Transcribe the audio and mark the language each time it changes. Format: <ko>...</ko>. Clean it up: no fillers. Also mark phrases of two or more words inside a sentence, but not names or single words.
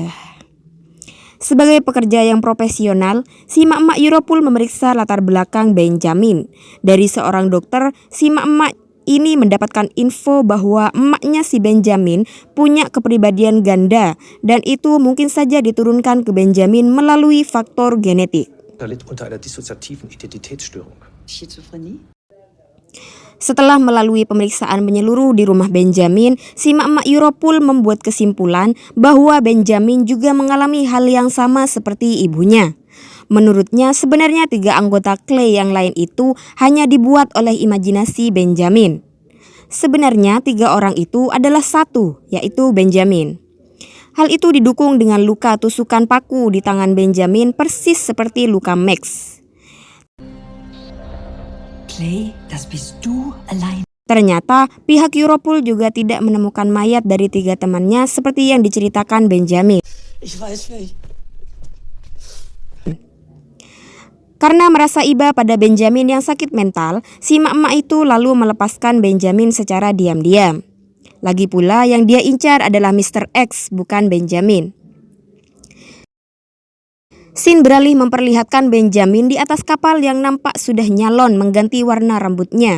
<id>Sebagai pekerja yang profesional, si emak-emak Europol memeriksa latar belakang Benjamin. Dari seorang dokter, si emak-emak ini mendapatkan info bahwa emaknya si Benjamin punya kepribadian ganda dan itu mungkin saja diturunkan ke Benjamin melalui faktor genetik.</id> <de>Litt unter einer dissoziativen Identitätsstörung. Schizophrenie?</de> <id>Setelah melalui pemeriksaan menyeluruh di rumah Benjamin, si emak-emak Europol membuat kesimpulan bahwa Benjamin juga mengalami hal yang sama seperti ibunya. Menurutnya sebenarnya 3 anggota Clay yang lain itu hanya dibuat oleh imajinasi Benjamin. Sebenarnya 3 orang itu adalah satu, yaitu Benjamin. Hal itu didukung dengan luka tusukan paku di tangan Benjamin persis seperti luka Max.</id> <de>Clay, das bist du allein.</de> <id>Ternyata pihak Europol juga tidak menemukan mayat dari 3 temannya seperti yang diceritakan Benjamin.</id> <de>Ich weiß nicht.</de> <id>Karena merasa iba pada Benjamin yang sakit mental, si emak-emak itu lalu melepaskan Benjamin secara diam-diam. Lagi pula yang dia incar adalah Mr. X, bukan Benjamin. Scene beralih memperlihatkan Benjamin di atas kapal yang nampak sudah nyalon mengganti warna rambutnya.</id>